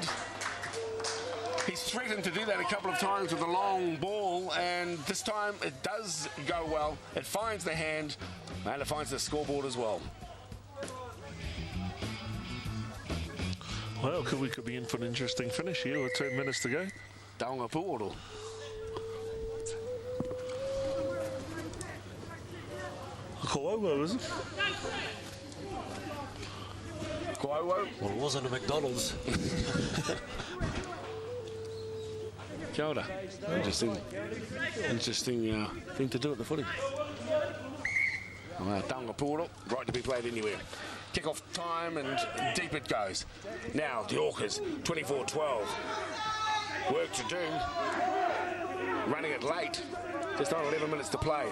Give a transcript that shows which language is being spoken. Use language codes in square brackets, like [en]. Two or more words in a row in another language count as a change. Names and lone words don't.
[en] He's threatened to do that a couple of times with a long ball, and this time it does go well. It finds the hand, and it finds the scoreboard as well. Well, we could be in for an interesting finish here with 2 minutes to go. [mi] Taonga Puoro. Ko'owo, [en] is it? [mi] Ko'owo. [en] Well, it wasn't a McDonald's. [mi] Kia ora. [en] Interesting thing to do at the footy. [mi] Taonga Puoro, [en] right to be played anywhere. Kick-off time and deep it goes. Now, the Orcas, 24-12. Work to do. Running it late. Just on 11 minutes to play.